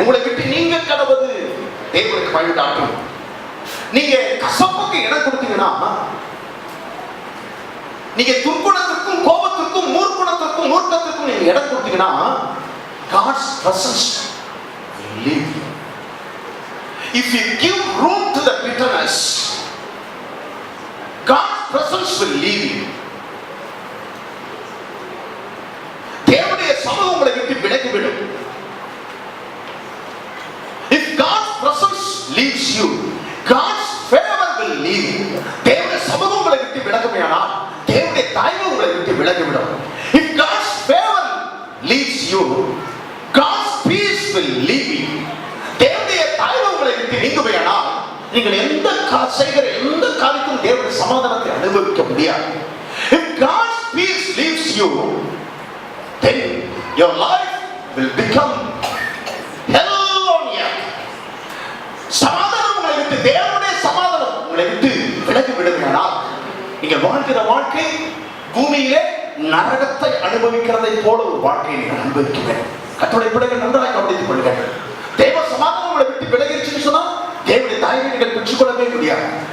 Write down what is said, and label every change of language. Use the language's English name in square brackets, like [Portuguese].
[Tamil] உங்களை விட்டு நீங்க கடவுது தேவனுக்கு பயன்படாட்டும். நீங்க கசப்புக்கு இடம் கொடுத்தீங்கன்னா, நீங்க துர்க்குணத்திற்கும் கோபத்திற்கும் மூர்க்குணத்திற்கும் மூர்க்கத்திற்கும் நீங்க இடம் கொடுத்தீங்கன்னா, [English] God's presence will leave you. If you give room to the bitterness, God's presence will leave you. [Tamil] தேவனுடைய சமூகம் உங்களை விட்டு விலகிவிடும். [English] If God's presence leaves you, God's favor will leave you. [Tamil] தேவனுடைய சமூகம் உங்களை விட்டு விலகுமையானால் தேவனுடைய தயவு உங்களை விட்டு விலகிவிடும். [English] If God's favor leaves you, God's peace will leave you. [Tamil] தேவனுடைய தயவு உங்களை விட்டு நீங்குமையானால் நீங்கள் செய்கிற எந்த காரியத்திலும் தேவனுடைய சமாதானத்தை அனுபவிக்க முடியாது. [English] If God's peace leaves you, then your life will become hell on earth. [Tamil] சமாதானம் உங்களை விட்டு, தேவனுடைய சமாதானம் உங்களை விட்டு விலகி விடுமையானால் நீங்கள் வாழ்கிற வாழ்க்கை பூமியிலே நரகத்தை அனுபவிக்கிறதை போல ஒரு வாழ்க்கையை நீங்கள் அனுபவிக்க வேண்டும். கர்த்தருடைய பிள்ளைகள் நன்றாக கவனித்துக் கொள்ளுங்கள். தேவ சமாதானம் உங்களை விட்டு விலகிருச்சுன்னு சொன்னா தேவனுடைய தயவை நீங்கள் பெற்றுக்கொள்ளவே முடியாது.